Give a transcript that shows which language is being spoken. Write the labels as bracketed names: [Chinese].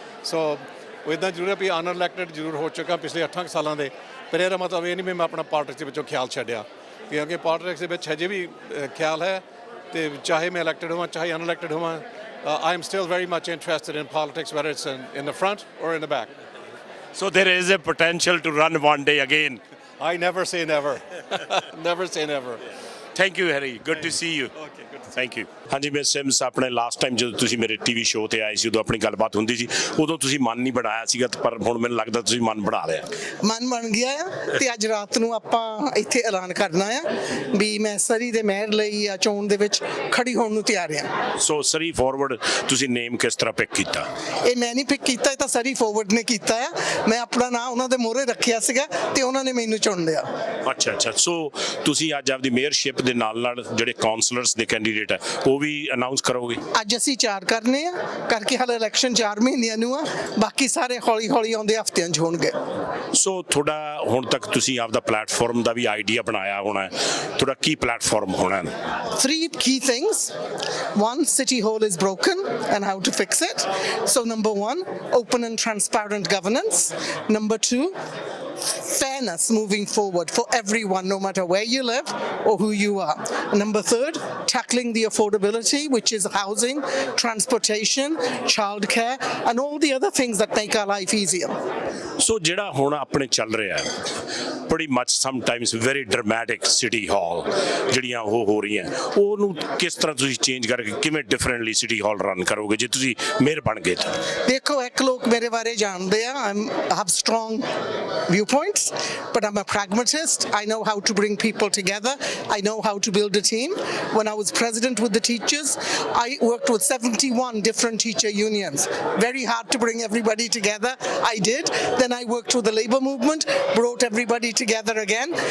[Punjabi] ਸੋ ਉਹ ਇੱਦਾਂ ਜ਼ਰੂਰ ਹੈ ਵੀ ਅਨਇਲੈਕਟਡ ਜ਼ਰੂਰ ਹੋ ਚੁੱਕਾ ਪਿਛਲੇ 8 ਸਾਲਾਂ ਦੇ, ਪਰ ਇਹਦਾ ਮਤਲਬ ਇਹ ਨਹੀਂ ਵੀ ਮੈਂ ਆਪਣਾ ਪੋਲਿਟਿਕਸ ਦੇ ਵਿੱਚੋਂ ਖਿਆਲ ਛੱਡਿਆ, ਕਿਉਂਕਿ ਪੋਲਿਟਿਕਸ ਦੇ ਵਿੱਚ ਹਜੇ ਵੀ ਖਿਆਲ ਹੈ, ਤੇ ਚਾਹੇ ਮੈਂ ਇਲੈਕਟਡ ਹੋਵਾਂ ਚਾਹੇ ਅਨਇਲੈਕਟਡ ਹੋਵਾਂ, [English] I am still very much interested in politics, whether it's in the front or in the back. So there is a potential to run one day again. I never say never. Never say never. Thank you, Harry. Good to see you. Okay, good to see you. Thank you. [Punjabi] ਹਾਂਜੀ miss sims, ਆਪਣੇ last time ਜਦੋਂ ਤੁਸੀਂ ਮੇਰੇ TV show ਤੇ ਆਏ ਸੀ ਉਦੋਂ ਆਪਣੀ ਗੱਲਬਾਤ ਹੁੰਦੀ ਸੀ, ਉਦੋਂ ਤੁਸੀਂ ਮਨ ਨਹੀਂ ਬਣਾਇਆ ਸੀਗਾ, ਪਰ ਹੁਣ ਮੈਨੂੰ ਲੱਗਦਾ ਤੁਸੀਂ ਮਨ ਬਣਾ ਲਿਆ। ਮਨ ਬਣ ਗਿਆ ਆ, ਤੇ ਅੱਜ ਰਾਤ ਨੂੰ ਆਪਾਂ ਇੱਥੇ ਐਲਾਨ ਕਰਨਾ ਆ ਵੀ ਮੈਂ ਸਰੀ ਦੇ ਮੇਅਰ ਲਈ ਆ ਚੋਣ ਦੇ ਵਿੱਚ ਖੜੀ ਹੋਣ ਨੂੰ ਤਿਆਰ ਆ। ਸੋ ਸਰੀ ਫਾਰਵਰਡ ਤੁਸੀਂ ਨੇਮ ਕਿਸ ਤਰ੍ਹਾਂ ਪਿਕ ਕੀਤਾ? ਇਹ ਮੈਂ ਨਹੀਂ ਪਿਕ ਕੀਤਾ, ਇਹ ਤਾਂ ਸਰੀ ਫਾਰਵਰਡ ਨੇ ਕੀਤਾ ਆ। ਮੈਂ ਆਪਣਾ ਨਾਂ ਉਹਨਾਂ ਦੇ ਮੋਹਰੇ ਰੱਖਿਆ ਸੀਗਾ ਤੇ ਉਹਨਾਂ ਨੇ ਮੈਨੂੰ ਚੁਣ ਲਿਆ। ਅੱਛਾ। ਸੋ ਤੁਸੀਂ ਅੱਜ ਆਪਦੀ ਮੇਅਰਸ਼ਿਪ ਦੇ ਨਾਲ ਨਾਲ ਜਿਹੜੇ ਕਾਉਂਸਲਰਸ ਦੇ ਕੈਂਡੀਡੇਟ ਹੈ ਉਹ ਵੀ ਅਨਾਉਂਸ ਕਰੋਗੇ? ਅੱਜ ਅਸੀਂ 4 ਕਰਨੇ ਆ, ਕਰਕੇ ਹਾਲੇ ਇਲੈਕਸ਼ਨ 4 ਮਹੀਨਿਆਂ ਨੂੰ ਆ, ਬਾਕੀ ਸਾਰੇ ਹੌਲੀ ਹੌਲੀ ਆਉਂਦੇ ਹਫ਼ਤਿਆਂ 'ਚ ਹੋਣਗੇ। ਸੋ ਤੁਹਾਡਾ ਹੁਣ ਤੱਕ ਤੁਸੀਂ ਆਪਦਾ ਪਲੇਟਫਾਰਮ ਦਾ ਵੀ ਆਈਡੀਆ ਬਣਾਇਆ ਹੋਣਾ, ਤੁਹਾਡਾ ਕੀ ਪਲੇਟਫਾਰਮ ਹੋਣਾ? [English] 3 key things. 1, City Hall is broken and how to fix it. So number 1, open and transparent governance. Number 2, fairness moving forward for everyone, no matter where you live or who you are. Number 3, tackling the affordability, which is housing, transportation, childcare, and all the other things that make our life easier. [Punjabi] ਸੋ ਜਿਹੜਾ ਹੁਣ ਆਪਣੇ ਚੱਲ ਰਿਹਾ [English] pretty much sometimes very dramatic city hall [Punjabi] ਜਿਹੜੀਆਂ ਉਹ ਹੋ ਰਹੀਆਂ, ਉਹਨੂੰ ਕਿਸ ਤਰ੍ਹਾਂ ਤੁਸੀਂ ਚੇਂਜ ਕਰਕੇ ਕਿਵੇਂ ਡਿਫਰੈਂਟਲੀ ਸਿਟੀ ਹਾਲ ਰਨ ਕਰੋਗੇ ਜੇ ਤੁਸੀਂ ਮੇਅਰ ਬਣ ਗਏ ਤਾਂ? ਦੇਖੋ, ਇੱਕ ਲੋਕ ਮੇਰੇ ਬਾਰੇ ਜਾਣਦੇ ਆ, [English] I have strong viewpoints, but I'm a pragmatist. I know how to bring people together. I know how to build a team. When I was president with the teachers, I worked with 71 different teacher unions. Very hard to bring everybody together. I did. Then I worked with the labor movement, brought everybody together. together again.